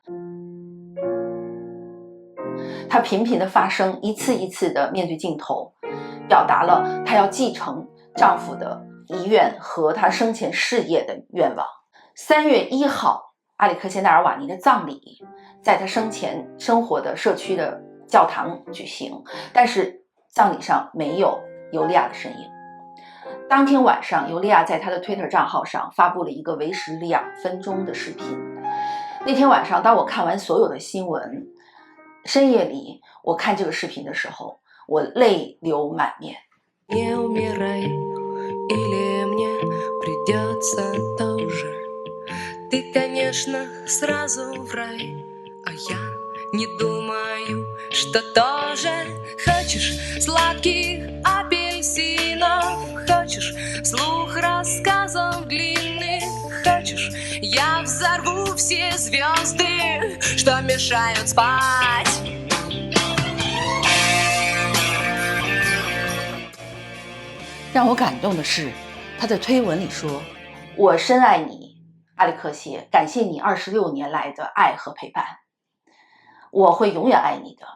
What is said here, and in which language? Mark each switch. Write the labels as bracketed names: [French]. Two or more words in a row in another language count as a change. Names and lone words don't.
[Chinese] 她频频地发声，一次一次地面对镜头，表达了她要继承丈夫的遗愿和她生前事业的愿望。3月1号，阿里克谢·纳尔瓦尼的葬礼在他生前生活的社区的教堂举行，但是葬礼上没有尤利娅的身影。当天晚上，尤利娅在她的 Twitter 账号上发布了一个为时2分钟的视频。那天晚上，当我看完所有的新闻，深夜里我看这个视频的时候，我泪流满面。 [Russian] Ты, конечно, сразу в рай, а я не думаю, что тоже. Хочешь сладких апельсинов, хочешь слух рассказов длинных, хочешь я взорву все звезды, что мешают спать. [Chinese] 让我感动的是，他的推文里说：“我深爱你。” 阿里克谢，感谢你26年来的爱和陪伴，我会永远爱你的。